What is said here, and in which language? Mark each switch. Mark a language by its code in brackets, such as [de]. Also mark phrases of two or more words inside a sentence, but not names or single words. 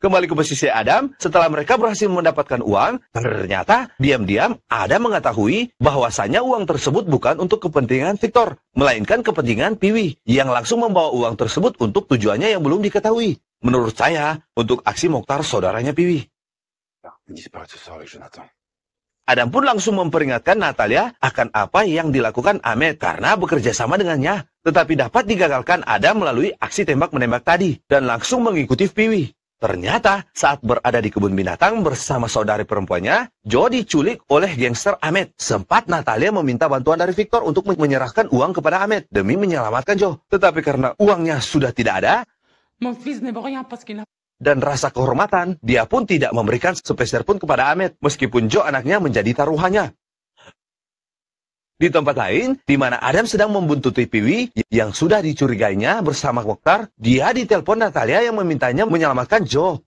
[id] Kembali ke posisi Adam, setelah mereka berhasil mendapatkan uang, ternyata diam-diam Adam mengetahui bahwasanya uang tersebut bukan untuk kepentingan Victor, melainkan kepentingan Piwi, yang langsung membawa uang tersebut untuk tujuannya yang belum diketahui. Menurut saya, untuk aksi Mokhtar saudaranya Piwi. [fr] Il disparaît ce soir avec Jonathan. [id] Adam pun langsung memperingatkan Natalia akan apa yang dilakukan Ahmed karena bekerja sama dengannya. Tetapi dapat digagalkan Adam melalui aksi tembak-menembak tadi dan langsung mengikuti Piwi. Ternyata saat berada di kebun binatang bersama saudari perempuannya, Joe diculik oleh gangster Ahmed. Sempat Natalia meminta bantuan dari Victor untuk menyerahkan uang kepada Ahmed demi menyelamatkan Joe. Tetapi karena uangnya sudah tidak ada, [fr] Mon fils ne vaut rien parce qu'il n'a [id] dan rasa kehormatan, dia pun tidak memberikan sepeser pun kepada Ahmed, meskipun Joe anaknya menjadi taruhannya. Di tempat lain, di mana Adam sedang membuntuti Piwi yang sudah dicurigainya bersama Mokhtar, dia ditelepon Natalia yang memintanya menyelamatkan Joe.